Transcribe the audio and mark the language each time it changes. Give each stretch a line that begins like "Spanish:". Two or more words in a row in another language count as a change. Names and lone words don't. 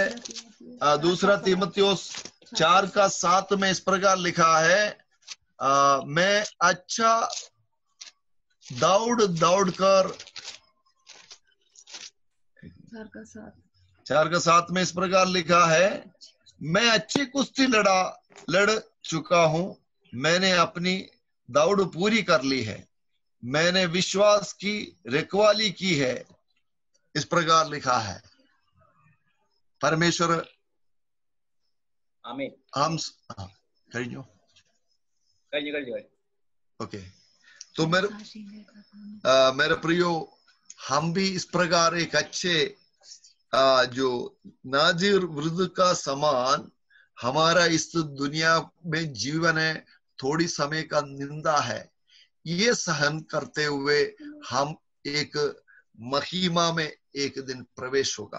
Hindi: दूसरा तीमुथियुस 4:7 में इस प्रकार लिखा है, मैं अच्छा दौड़कर 4:7 में इस प्रकार लिखा है, मैं अच्छी कुश्ती लड़ चुका हूं, मैंने अपनी दौड़ पूरी कर ली है, मैंने विश्वास की रखवाली की है. इस प्रकार लिखा है. परमेश्वर
Malayalam: ആമേൻ. हम കഴിഞ്ഞു കഴിഞ്ഞു.
Hindi: ओके, तो मेरे प्रियो, हम भी इस प्रकार एक अच्छे जो नाजिर वृद्ध का समान हमारा इस दुनिया में जीवन है, थोड़ी समय का निंदा है, ये सहन करते हुए हम एक महिमा में एक दिन प्रवेश होगा।